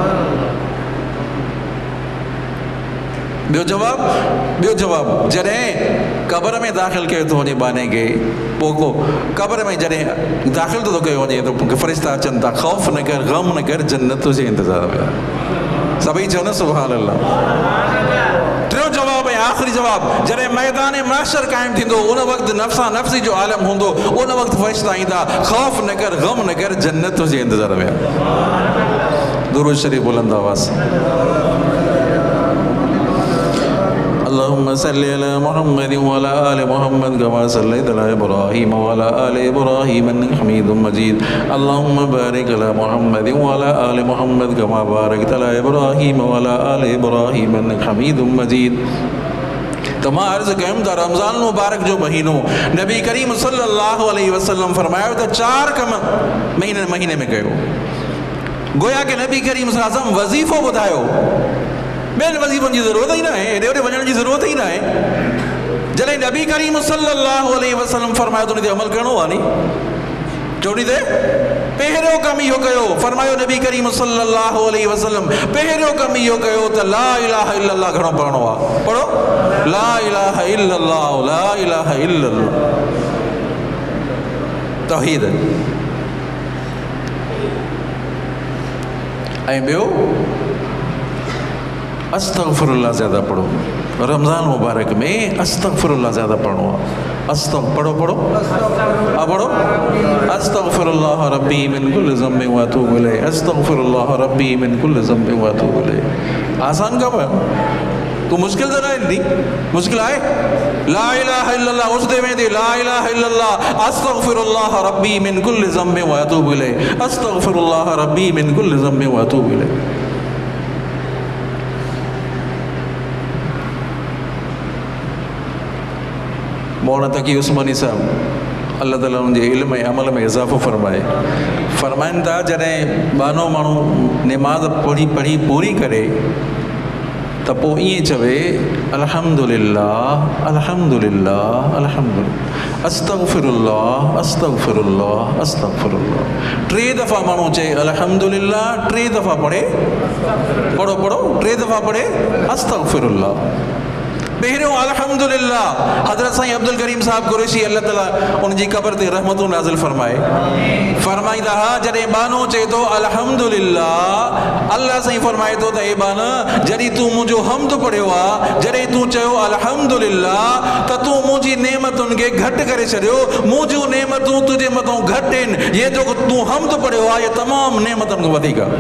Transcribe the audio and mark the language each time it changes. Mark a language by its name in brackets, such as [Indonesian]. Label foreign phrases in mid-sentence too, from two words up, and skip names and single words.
[Sindhi] ॿियो जवाबु, जॾहिं क़बर में दाख़िल कयो थो वञे बाने खे, पोइ को क़बर में जॾहिं दाख़िल थो कयो वञे त फ़रिश्ता अचनि था, ख़ौफ़ न कर, ग़म न कर, जन्नत तुंहिंजे इंतज़ार में आहे। सभई चओ न [Arabic] سبحان الله. [Sindhi] टियों जवाबु ऐं आख़िरी जवाबु, जॾहिं मैदान महशर क़ाइमु थींदो, उन वक़्तु नफ़्सा नफ़्सी जो आलम हूंदो, उन वक़्तु फ़रिश्ता ईंदा, ख़ौफ़ न कर, ग़म न कर, जन्नत तुंहिंजे इंतज़ार में आहे। दुरूद शरीफ़ बुलंद आवाज़। [Arabic] اللهم صل على محمد وعلى آل محمد كما صليت على إبراهيم وعلى آل إبراهيم إنك حميد مجيد. اللهم بارك على محمد وعلى آل محمد كما باركت على إبراهيم وعلى آل إبراهيم إنك حميد مجيد. [Sindhi] तो मां अर्ज़ कयुमि त रमज़ान मुबारक जो महीनो नबी करीम [Arabic] صلى الله عليه وسلم [Sindhi] फरमायो त 4 कम महीने में कयो। गोया कि नबी करीम [Arabic] صلى الله عليه وسلم [Sindhi] वज़ीफ़ो ॿुधायो, ॿियनि वज़ीफ़नि जी ज़रूरत ई न आहे, हेॾे होॾे वञण जी ज़रूरत ई न आहे। जॾहिं नबी करीम [Arabic] صلى الله عليه وسلم [Sindhi] फरमायो त उन ते अमल करिणो आहे नी। चोरी ते पहिरियों कम इहो कयो, फरमायो नबी करीम [Arabic] صلى الله عليه وسلم [Sindhi] पहिरियों कम इहो कयो त [Arabic] لا إله إلا الله [Sindhi] घणो पढ़णो आहे। [Arabic] पढ़ो لا إله إلا الله، لا إله إلا الله, [Sindhi] तौहीद। ऐं ॿियो अस्तगफिरुल्लाह ज़्यादा पढ़ो। रमज़ान मुबारक में अस्तगफिरुल्लाह ज़्यादा पढ़ो। पढ़ो पढ़ो पढ़ो [Arabic] أستغفر الله ربي من كل ذنب وأتوب إليه، أستغفر الله ربي من كل ذنب وأتوب إليه. [Urdu] आसान कम है, को मुश्किल तो ना दी, मुश्किल है। [Arabic] لا إله إلا الله उस दे में दे, لا إله إلا الله أستغفر الله ربي من كل ذنب وأتوب إليه، أستغفر الله ربي من كل ذنب وأتوب إليه. [Sindhi] मौलाना तकी उस्मानी साहब अल्लाह ताला उनके इल्म ऐं अमल में इज़ाफ़ो फरमाइनि था, जॾहिं बानो माण्हू निमाज़ पढ़ी पूरी करे त पोइ ईअं चवे [Arabic] الحمد لله الحمد لله الحمد لله، أستغفر الله أستغفر الله أستغفر الله. [Sindhi] 3 दफ़ा माण्हू चए अल्हम्दुलिल्लाह, 3 दफ़ा पढ़े, पढ़ो पढ़ो 3 दफ़ा पढ़े अस्तगफिरुल्लाह। पहिरियों अल्हम्दुलिल्लाह हज़रत साईं अब्दुल करीम साहब कुरैशी अल्लाह ताला उनजी क़ब्र ते रहमतूं नाज़िल फरमाए, फरमाईंदा हा जॾहिं बानो चए थो अल्हम्दुलिल्लाह, अल्लाह साईं फरमाए थो त ए बाना जॾहिं तूं मुंहिंजो हम्द पढ़ियो आहे, जॾहिं तूं चयो अल्हम्दुलिल्लाह त तूं मुंहिंजी नेमतुनि खे घटि करे छॾियो, मुंहिंजूं नेमतूं तुंहिंजे मथां घटि आहिनि, ये जो तूं हम्द पढ़ियो आहे ये तमामु नेमतुनि खां वधीक आहे।